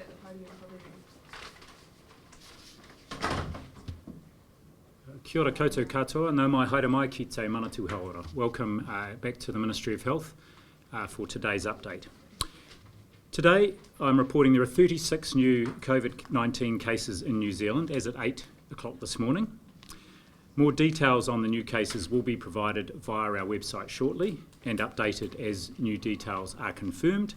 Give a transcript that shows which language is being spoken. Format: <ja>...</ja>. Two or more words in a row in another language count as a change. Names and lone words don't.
<en>podium for reading.</en> <mi>Kia ora koutou katoa, nau mai haere mai ki te manatu hauora.</mi> <en>Welcome back to the Ministry of Health for today's update. Today I'm reporting there are 36 new COVID-19 cases in New Zealand as at 8 o'clock this morning. More details on the new cases will be provided via our website shortly and updated as new details are confirmed.</en>